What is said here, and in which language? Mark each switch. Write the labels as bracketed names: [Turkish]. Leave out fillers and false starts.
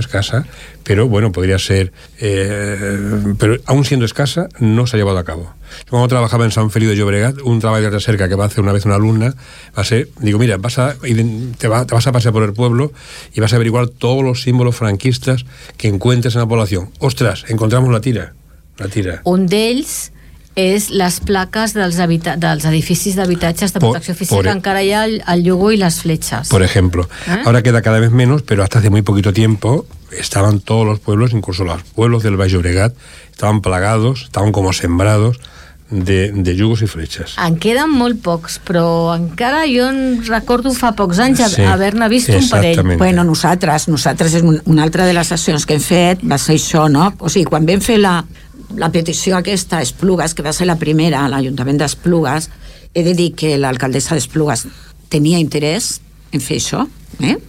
[Spanish] Escasa, pero bueno, podría ser. Pero aún siendo escasa, no se ha llevado a cabo. Yo cuando trabajaba en San Feliu de Llobregat, un trabajo de cerca que va a hacer una vez una alumna, te vas a pasear por el pueblo y vas a averiguar todos los símbolos franquistas que encuentres en la población. ¡Ostras! Encontramos la tira. [Catalan] Un de ellos és les plaques dels edificis d'habitatges de protecció física, que encara hi ha el llogó i les fletxes. [Spanish] Por ejemplo. ¿Eh? Ahora queda cada vez menos, pero hasta hace muy poquito tiempo estaban todos los pueblos, incluso los pueblos del Baix Llobregat, estaban plagados, estaban como sembrados de [Catalan] llogos i fletxes. En queden molt pocs, però encara jo recordo fa pocs anys haver-ne vist un parell. Bueno, nosaltres és una altra de les accions que hem fet, va ser això, no? O sigui, quan vam fer la petició aquesta a Esplugues, que va ser la primera a l'Ajuntament d'Esplugues, he de dir que l'alcaldessa d'Esplugues tenia interès en fer això, eh?